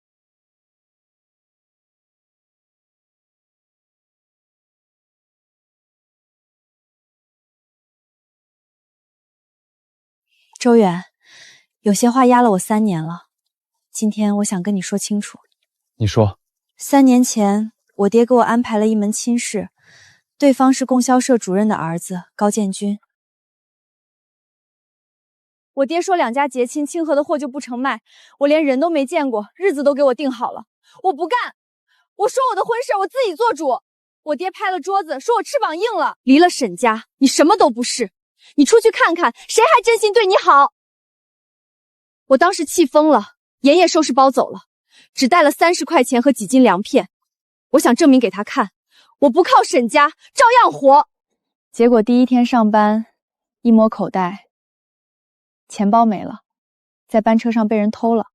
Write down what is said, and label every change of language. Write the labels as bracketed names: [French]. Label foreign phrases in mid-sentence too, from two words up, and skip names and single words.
[Chinese] 周遠，有些話壓了我3年了，今天我想跟你說清楚。你說。 3年前，我爹給我安排了一門親事，對方是供銷社主任的兒子高建軍。我爹說2家結親，清河的貨就不成賣，我連人都沒見過，日子都給我定好了，我不幹。我說我的婚事我自己做主。我爹拍了桌子，說我翅膀硬了，離了沈家，你什麼都不是。你出去看看，誰還真心對你好？我當時氣瘋了，連夜收拾包走了，只帶了30塊錢和幾斤糧片。我想證明給他看，我不靠沈家，照樣活。結果第1天上班，一摸口袋，錢包沒了，在班車上被人偷了。